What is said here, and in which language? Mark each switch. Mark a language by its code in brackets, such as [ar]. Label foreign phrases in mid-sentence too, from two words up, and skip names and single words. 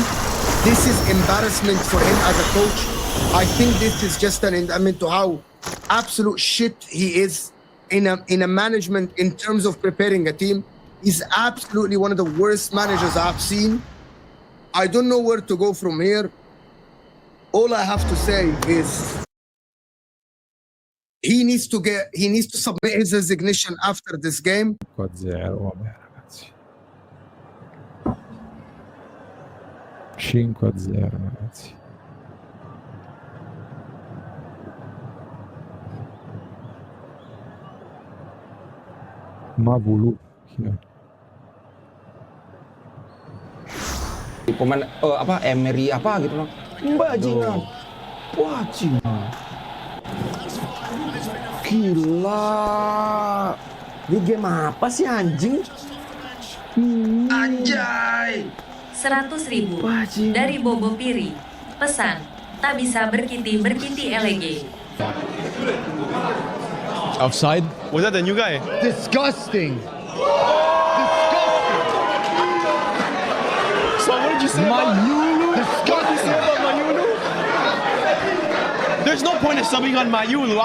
[en] This is embarrassment for him as a coach. I think this is just an indictment to how absolute shit he is in a management in terms of preparing a team. He's absolutely one of the worst managers I've seen. I don't know where to go from here. All I have to say is he needs to submit his resignation after this game. 5-0, [it] vabbè ragazzi. 5-0 ragazzi. Mavulu. [id] Pemain Emery apa gitu loh. Bajingan. Bajingan. Gila. Ini game apa sih anjing? Anjay. 100.000 dari Bobo Piri. Pesan, tak bisa berkiti-berkiti LG. [en] Offside? Was that the new guy? Disgusting. So what did you say about Mayulu? What did you say about Mayulu? There's no point in subbing on Mayulu.